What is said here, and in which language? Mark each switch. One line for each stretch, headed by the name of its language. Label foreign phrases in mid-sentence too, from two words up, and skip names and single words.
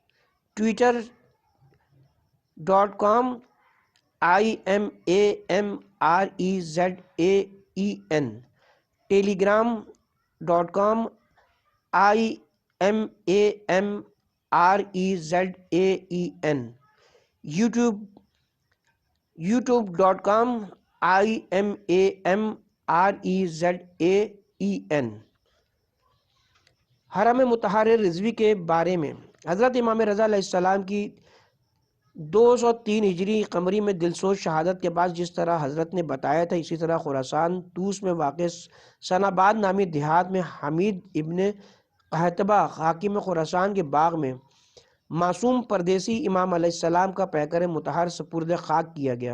Urdu: twitter.com IMAMREZAEN، telegram.com IMAMREZAEN، youtube.com IMAMREZAEN۔ حرم مطہر رضوی کے بارے میں حضرت امام رضا علیہ السلام کی 203 ہجری قمری میں دلسوز شہادت کے بعد جس طرح حضرت نے بتایا تھا، اسی طرح خراسان طوس میں واقع سناباد نامی دیہات میں حمید ابن قحطبہ حاکم خراسان کے باغ میں معصوم پردیسی امام علیہ السلام کا پیکر مطہر سپرد خاک کیا گیا۔